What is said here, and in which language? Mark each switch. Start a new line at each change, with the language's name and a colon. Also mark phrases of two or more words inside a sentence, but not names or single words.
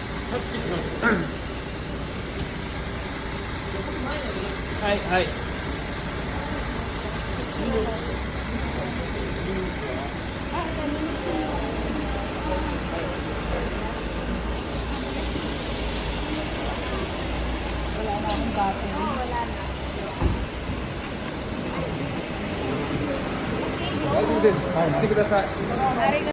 Japanese: はいはい。
Filipino: Wala na akong battery. Wala na.
Japanese: 大丈夫です。行ってください。ありが